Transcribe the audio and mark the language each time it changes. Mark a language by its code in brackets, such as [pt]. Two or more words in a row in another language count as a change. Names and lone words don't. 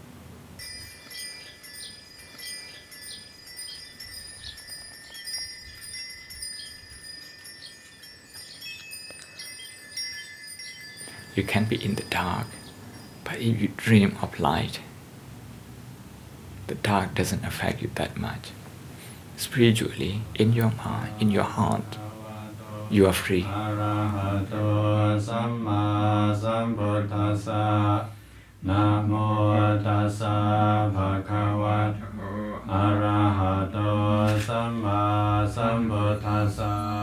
[en] You can be in the dark, but if you dream of light, the dark doesn't affect you that much. Spiritually, in your mind, in your heart, you are free. [pi] Arahato Samma Sambuddhassa Namo Tassa Bhagavato Arahato Samma Sambuddhassa